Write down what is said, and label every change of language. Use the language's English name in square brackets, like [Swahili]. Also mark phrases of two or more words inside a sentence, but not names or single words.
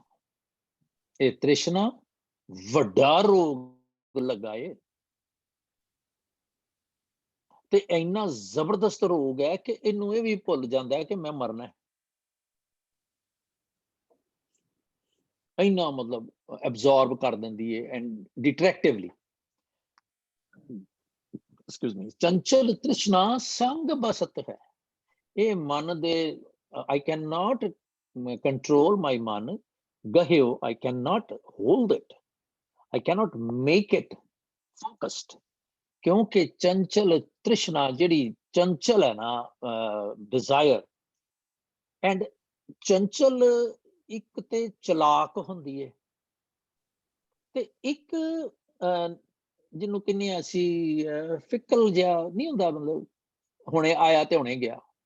[Punjabi] ਇਹ ਤ੍ਰਿਸ਼ਨਾ ਵੱਡਾ ਰੋਗ ਲਗਾਏ ਤੇ ਇੰਨਾ ਜ਼ਬਰਦਸਤ ਰੋਗ ਹੈ ਕਿ ਇਹਨੂੰ ਇਹ ਵੀ ਭੁੱਲ ਜਾਂਦਾ ਹੈ ਕਿ ਮੈਂ ਮਰਨਾ ਹੈ। ਇੰਨਾ ਮਤਲਬ ਐਬਜ਼ੌਰਬ ਕਰ ਦਿੰਦੀ ਹੈ [English] and detractively. excuse me. [Punjabi] ਚੰਚਲ ਤ੍ਰਿਸ਼ਨਾ ਸੰਗ ਬਸਤ ਹੈ। ਇਹ ਮਨ ਦੇ [English] I cannot control my [Punjabi] ਮਨ ਗਹਿਓ, [English] I cannot hold it, I cannot make it focused, [Punjabi] ਕਿਉਂਕਿ ਚੰਚਲ ਤ੍ਰਿਸ਼ਨਾ ਜਿਹੜੀ ਚੰਚਲ ਹੈ ਨਾ, [English] desire, and [Punjabi] ਚੰਚਲ ਇੱਕ ਤੇ ਚਲਾਕ ਹੁੰਦੀ ਹੈ ਤੇ ਇੱਕ ਜਿਹਨੂੰ ਕਹਿੰਦੇ ਅਸੀਂ ਫਿਕਲ ਜਿਹਾ ਨਹੀਂ ਹੁੰਦਾ, ਮਤਲਬ ਹੁਣੇ ਆਇਆ ਤੇ ਹੁਣੇ ਗਿਆ।